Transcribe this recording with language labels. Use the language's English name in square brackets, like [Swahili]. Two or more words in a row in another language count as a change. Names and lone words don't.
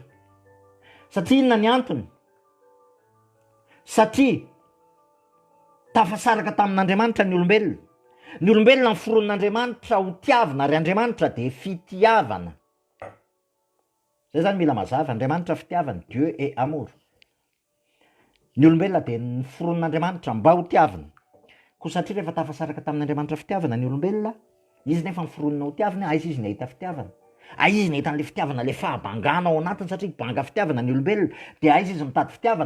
[Malagasy] Satria inona ny antony? Satria tafasaraka tamin'Andriamanitra ny olombelona. Ny olombelona ny foron'Andriamanitra ho tiavana, ary Andriamanitra de fitiavana. Zay zany mila mazava, Andriamanitra fitiavana, [French] Dieu est amour. [Malagasy] Ny olombelona de ny foron'Andriamanitra mba ho tiavana. Koa satria rehefa tafasaraka tamin'Andriamanitra fitiavana ny olombelona, izy nefa ny foronina ho tiavana, aiza izy nahita fitiavana? Aiza izy nahita an'le fitiavana, le fahabangana ao anatiny, satria banga fitiavana ny olombelona, de aiza izy mitady fitiavana?